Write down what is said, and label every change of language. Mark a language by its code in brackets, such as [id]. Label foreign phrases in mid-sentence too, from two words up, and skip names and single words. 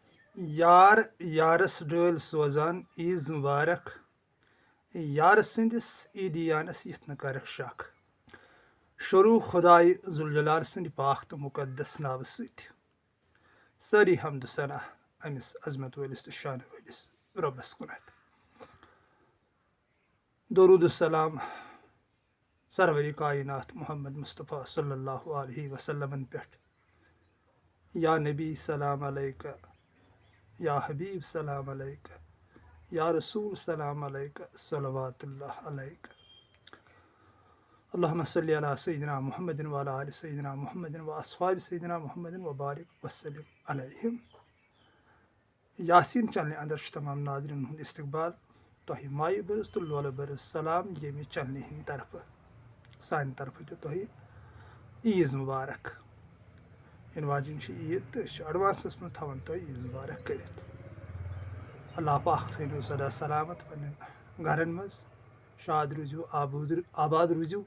[ks] یار یارس ڈٲلۍ سوزان عیٖز مبارک یار سٕنٛدِس عیٖدیانس یِتھ نہٕ کرکھ شک شروع خۄدایہِ ذوالجلال سٕنٛدِ پاک تہٕ مُقدس ناوٕ سۭتۍ سٲری حمدٕ ثنا أمِس عظمت وٲلِس تہٕ شانہٕ وٲلِس رۄبس کُنتھ درود السلام سروری کاینات محمد مصطفیٰ صلی اللہ علیہ وسلمن پٮ۪ٹھ [ar] یا نبی سلام علیکہ یا حبیب سلام علیکہ یا رسول سلام علیکہ صلوات اللہ علیکہ اللہم صلی علی سیدنا محمد وعلی آل سیدنا محمد واصحاب سیدنا محمد مبارک وسلم علیہم. [ks] یاسین چنلہِ اندر چھُ تمام ناظریٖن ہُنٛد استقبال تۄہہِ مایہِ برٕس تہٕ لولہٕ برٕس سلام ییٚمہِ چنلہِ ہِنٛدِ طرفہٕ سانہِ طرفہٕ تہِ تۄہہِ عیٖز مبارک. یِنہٕ واجیٚنۍ چھِ عیٖد تہٕ أسۍ چھِ ایڈوانسَس منٛز تھاوان تۄہہِ عیٖز مبارک کٔرِتھ. اللہ پاک تھٲینو سدا سلامت پننٮ۪ن گرن منٛز شاد روٗزِو آباد روٗزِو.